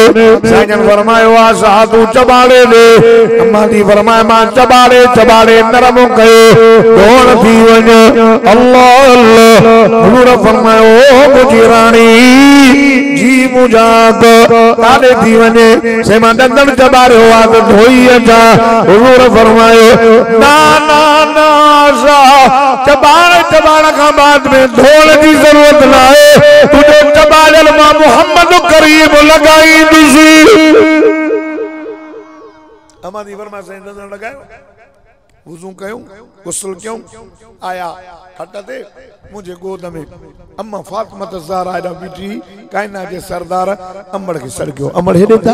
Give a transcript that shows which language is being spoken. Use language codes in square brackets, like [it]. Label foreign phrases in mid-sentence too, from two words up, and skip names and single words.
[sd] साईं जन फरमायो आशा तूं चबाड़े ॾे। अम्मा थी फरमाए मां चबाड़े नरम कयो ढोण थी वञे। अल्लाह अल्लाह। हुजूर फरमायो मुंहिंजी राणी जी मुंहिंजा काॾे थी वञे से मां ॾंदड़ चबाड़े धोई अचा। हुजूर फरमायो ना ना ना आशा चबाण खां बाद में धोण जी जरूरत न आहे तुंहिंजो चबाड़ियल मां मोहम्मद करीम लॻाईंदुसि। अम्मा थी फरमाए साईं ॾंदड़ लॻायो वुज़ू कयूं गुस्ल कयूं आया खट ते मुझे गोद में अम्मा फातिमा ज़हरा एॾा बीठी कायना जे सरदार अमड़ खे सड़कियो अमड़ हेॾे था।